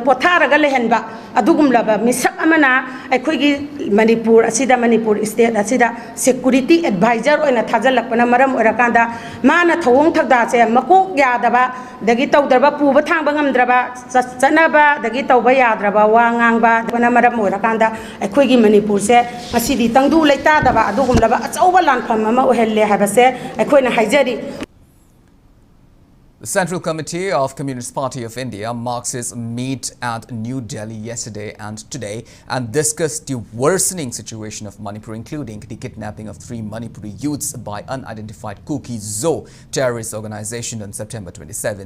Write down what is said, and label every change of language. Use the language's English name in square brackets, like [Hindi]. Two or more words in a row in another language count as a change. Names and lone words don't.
[Manipuri] potharaga lehenba adugumlaba misak amana aikoigi Manipur asida Manipur state asida [English] security advisor [Manipuri] oina thajalakpana maram orakanda mana thawong thagda se makok yadaba dagi tawdarba puba thangba ngamdraba chanaba dagi tawba yadraba wa ngangba bana maram orakanda aikoigi Manipur se asidi tangdu leitadaba adugumlaba achauba lanpham ama ohelle habase aikoina haijari. [English] The Central Committee of Communist Party of India marks its meet at New Delhi yesterday and today and discussed the worsening situation of Manipur, including the kidnapping of 3 Manipuri youths by unidentified Kuki Zo terrorist organization on September 27th.